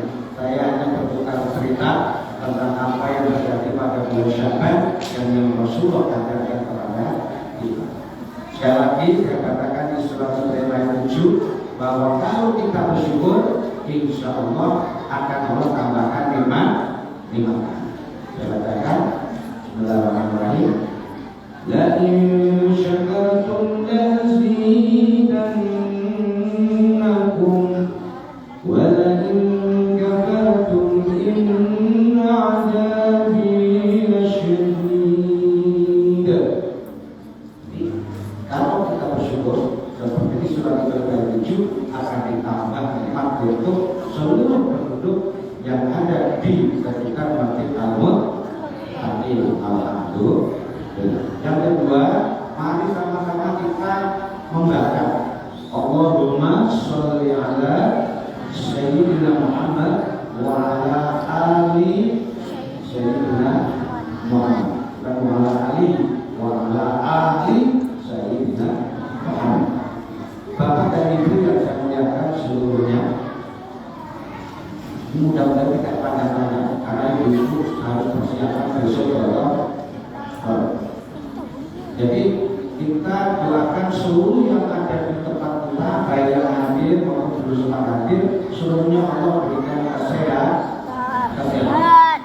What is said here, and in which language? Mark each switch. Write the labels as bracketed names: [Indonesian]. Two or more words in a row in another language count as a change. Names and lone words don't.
[Indonesian] Saya hanya bertukar cerita tentang apa yang terjadi pada bulan Syaban dan yang Rasulullah ajarkan kepada kita. Sekali lagi saya katakan di surat Al-Baqarah 7 bahwa kalau kita bersyukur, [Arabic] إن شاء الله [Indonesian] akan Allah tambahkan nikmat. Saya bacakan Bismillahirrahmanirrahim. [Arabic] لئن شكرتم لأزيدنكم ولئن كفرتم إن عذابي لشديد. [Indonesian] Kalau kita bersyukur seperti di surat Al-Baqarah 7 akan ditambah nikmat untuk seluruh penduduk yang ada di sekitar Masjid Al-Muttaqin. Alhamdulillah. Yang kedua, mari sama-sama kita membaca [Arabic] اللهم صل على سيدنا محمد وعلى آل سيدنا محمد [Indonesian] dan [Arabic] وعلى آل وعلى آل سيدنا محمد. [Indonesian] Bapak dan Ibu yang saya muliakan seluruhnya, mudah-mudahan tidak panjang-panjang karena ibu harus persiapan besok kalau jadi kita doakan seluruh yang ada di tempat kita, baik yang hadir maupun belum sempat hadir, seluruhnya Allah berikan kesehatan, Sehat.